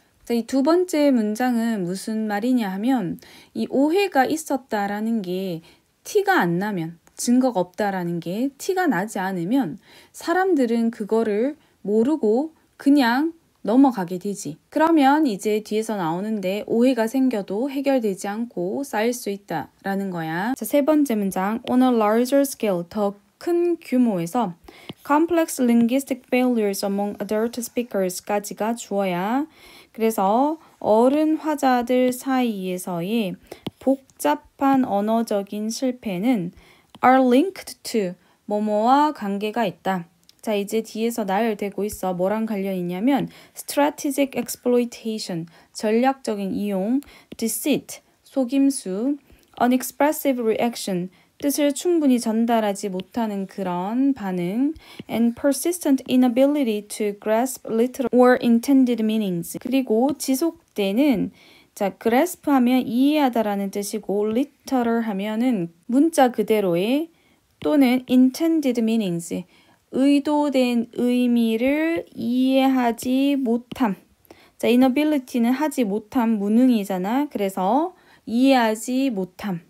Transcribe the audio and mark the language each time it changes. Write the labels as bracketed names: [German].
[Korean] 이 두 번째 문장은 무슨 말이냐 하면 이 오해가 있었다라는 게 티가 안 나면, 증거가 없다라는 게 티가 나지 않으면 사람들은 그거를 모르고 그냥 넘어가게 되지. 그러면 이제 뒤에서 나오는데 오해가 생겨도 해결되지 않고 쌓일 수 있다라는 거야. 자, 세 번째 문장. [English] On a larger scale, [Korean] 더 큰 규모에서 [English] complex linguistic failures among adult speakers [Korean] 까지가 주어야. 그래서 어른 화자들 사이에서의 복잡한 언어적인 실패는 [English] are linked to [Korean] 뭐뭐와 관계가 있다. 자, 이제 뒤에서 나열되고 있어. 뭐랑 관련 있냐면 [English] strategic exploitation, [Korean] 전략적인 이용, [English] deceit, [Korean] 속임수, [English] unexpressive reaction, [Korean] 뜻을 충분히 전달하지 못하는 그런 반응, [English] and persistent inability to grasp literal or intended meanings. [Korean] 그리고 지속되는 자, grasp 하면 이해하다라는 뜻이고 literal 하면은 문자 그대로의 또는 [English] intended meanings, [Korean] 의도된 의미를 이해하지 못함. 자, inability는 하지 못함, 무능이잖아. 그래서 이해하지 못함.